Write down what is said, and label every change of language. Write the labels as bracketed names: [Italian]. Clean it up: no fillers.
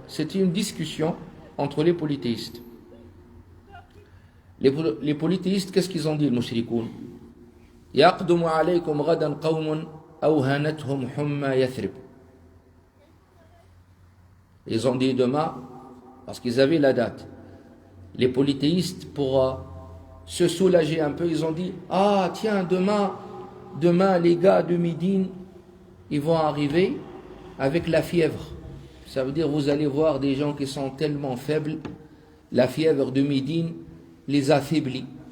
[French] C'était une discussion entre les polythéistes. Les polythéistes, qu'est-ce qu'ils ont dit, les mushrikoun? [Arabic] يَقْدُمُ عَلَيْكُمْ غَدًا قَوْمٌ أَوْهَنَتْهُمْ حُمَّى يَثْرِبْ. [French] Ils ont dit demain, parce qu'ils avaient la date. Les polythéistes, pour se soulager un peu, ils ont dit, ah tiens, demain les gars de Médine, ils vont arriver avec la fièvre. Ça veut dire, vous allez voir des gens qui sont tellement faibles, la fièvre de Médine les affaiblit.